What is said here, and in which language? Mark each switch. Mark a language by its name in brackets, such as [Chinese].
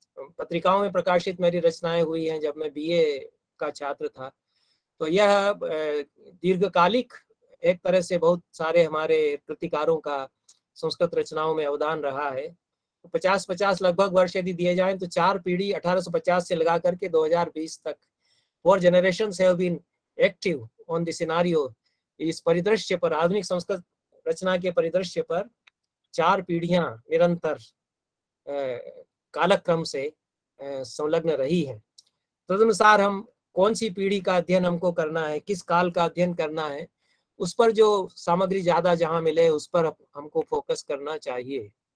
[Hindi] पत्रिकाओं में प्रकाशित मेरी रचनाएं हुई हैं जब मैं बीए का छात्र था। तो यह दीर्घकालिक एक तरह से बहुत सारे हमारे कृतिकारों का संस्कृत रचनाओं में अवदान रहा है। 50-50 लगभग वर्ष यदि दिए जाएं तो 4 पीढ़ी 1850 से लगा करके 2020 तक [English] 4 generations have been active on the scenario. [Hindi] इस परिदृश्य पर, आधुनिक संस्कृत रचना के परिदृश्य पर 4 पीढ़ियां निरंतर कालक्रम से संलग्न रही है। तदनुसार हम कौन सी पीढ़ी का अध्ययन हमको करना है, किस काल का अध्ययन करना है, उस पर जो सामग्री ज्यादा जहां मिले उस पर हमको फोकस करना चाहिए।